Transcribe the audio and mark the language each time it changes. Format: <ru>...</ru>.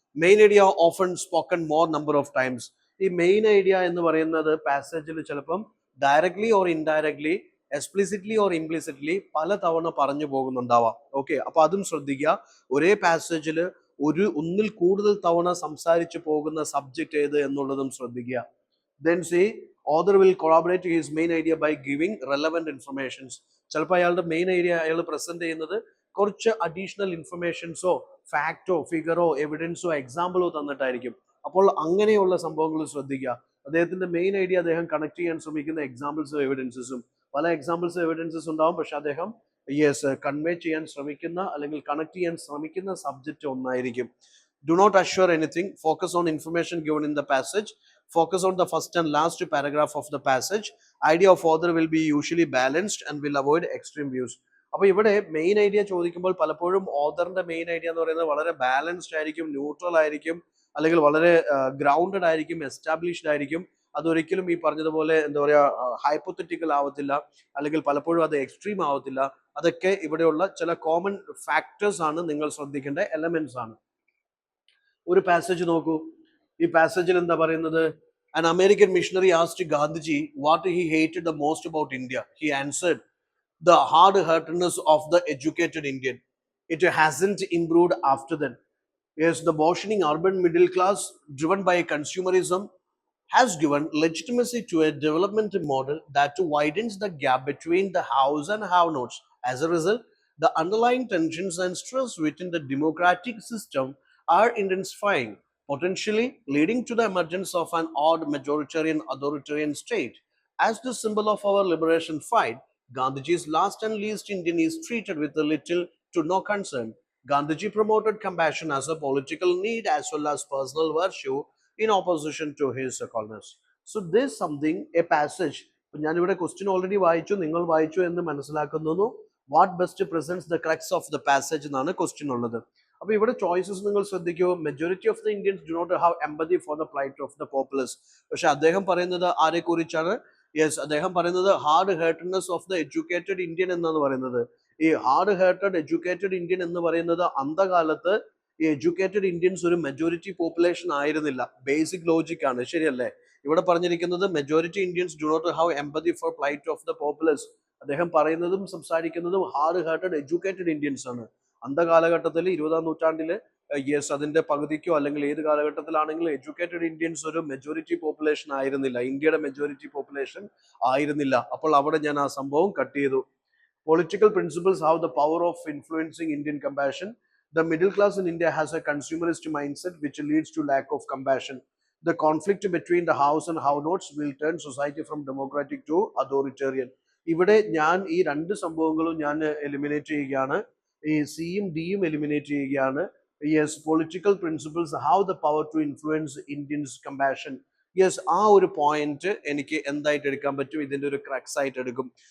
<en>Main idea often spoken more number of times.</en> <ml>ഈ main idea എന്ന് പറയുന്നത് പാസേജിൽ ചിലപ്പം directly or indirectly, explicitly or implicitly പല തവണ പറഞ്ഞു പോകുന്നുണ്ടാവാം. ഓക്കെ, അപ്പൊ അതും ശ്രദ്ധിക്കുക. ഒരേ പാസേജിൽ ഒന്നിൽ കൂടുതൽ തവണ സംസാരിച്ചു പോകുന്ന സബ്ജക്റ്റ് ഏത് എന്നുള്ളതും ശ്രദ്ധിക്കുക.</ml> <en>Then see, author will corroborate his main idea by giving relevant informations.</en> <ml>ചിലപ്പോൾ അയാളുടെ മെയിൻ ഐഡിയ അയാൾ പ്രസന്റ് ചെയ്യുന്നത് കുറച്ച് അഡീഷണൽ ഇൻഫർമേഷൻസോ ഫാക്റ്റോ ഫിഗറോ എവിഡൻസോ എക്സാമ്പിളോ തന്നിട്ടായിരിക്കും. അപ്പോൾ അങ്ങനെയുള്ള സംഭവങ്ങൾ ശ്രദ്ധിക്കുക. അദ്ദേഹത്തിന്റെ മെയിൻ ഐഡിയ അദ്ദേഹം കണക്ട് ചെയ്യാൻ ശ്രമിക്കുന്ന എക്സാമ്പിൾസും എവിഡൻസസും, പല എക്സാമ്പിൾസ് എവിഡൻസസ് ഉണ്ടാവും, പക്ഷെ അദ്ദേഹം കൺവേ ചെയ്യാൻ ശ്രമിക്കുന്ന അല്ലെങ്കിൽ കണക്ട് ചെയ്യാൻ ശ്രമിക്കുന്ന സബ്ജക്റ്റ് ഒന്നായിരിക്കും.</ml> <en>Do not assure anything. Focus on information given in the passage. Focus on the first and last paragraph of the passage. Idea of author will be usually balanced and will avoid extreme views.</en> <ml>അപ്പൊ ഇവിടെ main idea ചോദിക്കുമ്പോൾ പലപ്പോഴും ഓതറിന്റെ main idea എന്ന് പറയുന്നത് വളരെ balanced ആയിരിക്കും, neutral ആയിരിക്കും, അല്ലെങ്കിൽ വളരെ ഗ്രൗണ്ടഡ് ആയിരിക്കും, എസ്റ്റാബ്ലിഷ്ഡ് ആയിരിക്കും. അതൊരിക്കലും ഈ പറഞ്ഞതുപോലെ എന്താ പറയാ ഹൈപ്പോത്തറ്റിക്കൽ ആവത്തില്ല, അല്ലെങ്കിൽ പലപ്പോഴും അത് എക്സ്ട്രീം ആവത്തില്ല. അതൊക്കെ ഇവിടെയുള്ള ചില കോമൺ ഫാക്ടേഴ്സ് ആണ്, നിങ്ങൾ ശ്രദ്ധിക്കേണ്ട എലമെന്റ്സ് ആണ്. ഒരു പാസേജ് നോക്കൂ. ഈ പാസേജിൽ എന്താ പറയുന്നത്?</ml> <en>An American missionary asked Gandhiji what he hated the most about India. He answered, the hard-heartedness of the educated Indian. It hasn't improved after that. Yes, the burgeoning urban middle class, driven by consumerism, has given legitimacy to a development model that widens the gap between the haves and have-nots. As a result, the underlying tensions and stress within the democratic system are intensifying, potentially leading to the emergence of an odd majoritarian authoritarian state. As the symbol of our liberation fight, Gandhiji's last and least Indian is treated with little to no concern. Gandhiji promoted compassion as a political need as well as personal virtue in opposition to his colonists. So this is something, a passage.</en> <ml>ഞാനിവിടെ question already വായിച്ചു, നിങ്ങൾ വായിച്ചു എന്ന് മനസ്സിലാക്കുന്നു.</ml> <en>what best presents the crux of the passage</en> <ml>എന്നാണ് question ഉള്ളത്. അപ്പൊ ഇവിടെ ചോയ്സസ് നിങ്ങൾ ശ്രദ്ധിക്കൂ.</ml> <en>Majority of the Indians do not have empathy for the plight of the populace.</en> <ml>പക്ഷെ അദ്ദേഹം പറയുന്നത് ആരെ കുറിച്ചാണ്? യെസ്, അദ്ദേഹം പറയുന്നത്</ml> <en>hard heartedness of the educated Indian</en> <ml>എന്നാണ് പറയുന്നത്. ഈ ഹാർഡ് ഹേർട്ടഡ് എഡ്യൂക്കേറ്റഡ് ഇന്ത്യൻ എന്ന് പറയുന്നത് അന്ധകാലത്ത് ഈ എഡ്യൂക്കേറ്റഡ് ഇന്ത്യൻസ് ഒരു മെജോറിറ്റി പോപ്പുലേഷൻ ആയിരുന്നില്ല.</ml> <en>basic logic</en> <ml>ആണ്, ശരിയല്ലേ? ഇവിടെ പറഞ്ഞിരിക്കുന്നത്</ml> <en>Majority Indians do not have empathy for plight of the populace.</en> <ml>അദ്ദേഹം പറയുന്നതും സംസാരിക്കുന്നതും ഹാർഡ് ഹേർട്ടഡ് എഡ്യൂക്കേറ്റഡ് ഇന്ത്യൻസ് ആണ്. അന്ധകാലഘട്ടത്തിൽ 20ാം നൂറ്റാണ്ടില് യെസ് അതിന്റെ പകുതിക്കോ അല്ലെങ്കിൽ ഏത് കാലഘട്ടത്തിലാണെങ്കിലും എഡ്യൂക്കേറ്റഡ് ഇന്ത്യൻസ് ഒരു മെജോറിറ്റി പോപ്പുലേഷൻ ആയിരുന്നില്ല, ഇന്ത്യയുടെ മെജോറിറ്റി പോപ്പുലേഷൻ ആയിരുന്നില്ല. അപ്പോൾ അവിടെ ഞാൻ ആ സംഭവം കട്ട് ചെയ്തു.</ml> <en>Political principles have the power of influencing Indian compassion. The middle class in India has a consumerist mindset which leads to lack of compassion. The conflict between the haves and have-nots will turn society from democratic to authoritarian.</en> <ml>ഇവിടെ ഞാൻ ഈ രണ്ട് സംഭവങ്ങളും ഞാൻ eliminate ചെയ്യുകയാണ്. ഈ സിയും ഡിയും എലിമിനേറ്റ് ചെയ്യുകയാണ്.</ml> <en>Yes, political principles have the power to influence Indians compassion.</en> <ml>Yes, ആ ഒരു പോയിന്റ് എനിക്ക് എന്തായിട്ട് എടുക്കാൻ പറ്റും? ഇതിന്റെ ഒരു ക്രക്സ് ആയിട്ട് എടുക്കും.</ml>